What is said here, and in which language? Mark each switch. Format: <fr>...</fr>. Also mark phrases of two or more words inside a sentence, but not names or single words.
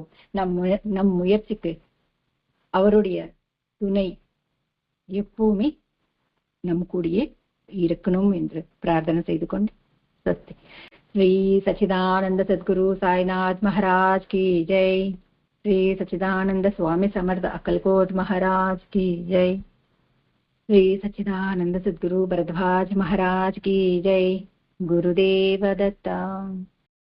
<ta>நம் முயற்சிக்கு அவருடைய துணை எப்பவுமே நம் கூடியே இருக்கணும் என்று பிரார்த்தனை செய்து கொண்டு சஸ்தி.</ta> <mr>श्री सच्चिदानंद सद्गुरु साईनाथ महाराज की जय. श्री सच्चिदानंद स्वामी समर्थ अक्कलकोट महाराज की जय. श्री सच्चिदानंद सद्गुरु भरद्वाज महाराज की जय. गुरुदेव दत्ता.</mr>